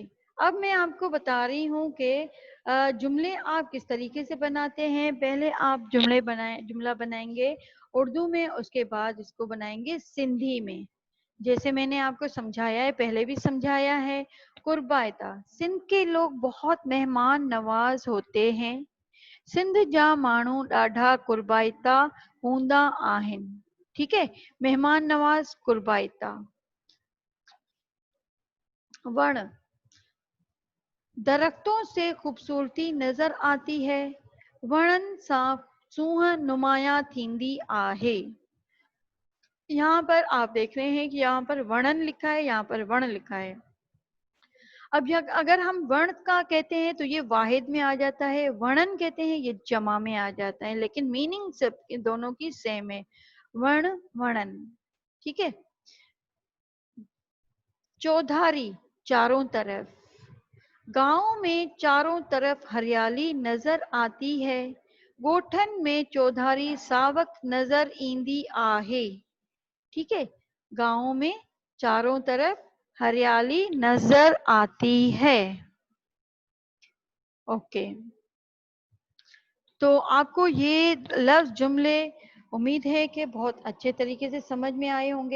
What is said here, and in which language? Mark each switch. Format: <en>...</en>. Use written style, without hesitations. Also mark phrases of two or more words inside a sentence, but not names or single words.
<ur>اب میں آپ کو بتا رہی ہوں کہ جملے آپ کس طریقے سے بناتے ہیں. پہلے آپ جملہ بنائیں گے اردو میں، اس کے بعد اس کو بنائیں گے سندھی میں. جیسے میں نے آپ کو سمجھایا ہے، پہلے بھی سمجھایا ہے. کربائتا، سندھ کے لوگ بہت مہمان نواز ہوتے ہیں.</ur> <sd>सिंध जा माण्हू ॾाढा कुर्बायता हूंदा आहिनि।</sd> <ur>ٹھیک ہے، مہمان نواز کربائتا۔ ون، درختوں سے خوبصورتی نظر آتی ہے.</ur> <sd>वणन सां सूंह नुमाया थींदी आहे।</sd> <ur>یہاں پر آپ دیکھ رہے ہیں کہ یہاں پر ورنن لکھا ہے، یہاں پر ورن لکھا ہے. اب اگر ہم ورن کا کہتے ہیں تو یہ واحد میں آ جاتا ہے، ورنن کہتے ہیں یہ جمع میں آ جاتا ہے، لیکن مینِنگ سب دونوں کی سیم ہے، ورن ورنن. ٹھیک ہے۔ چودھاری، چاروں طرف. گاؤں میں چاروں طرف ہریالی نظر آتی ہے.</ur> <sd>गोठन में चौधारी सावक नजर ईंदी आहे।</sd> <ur>ٹھیک ہے، گاؤں میں چاروں طرف ہریالی نظر آتی ہے. اوکے، تو آپ کو یہ لفظ جملے امید ہے کہ بہت اچھے طریقے سے سمجھ میں آئے ہوں گے.</ur>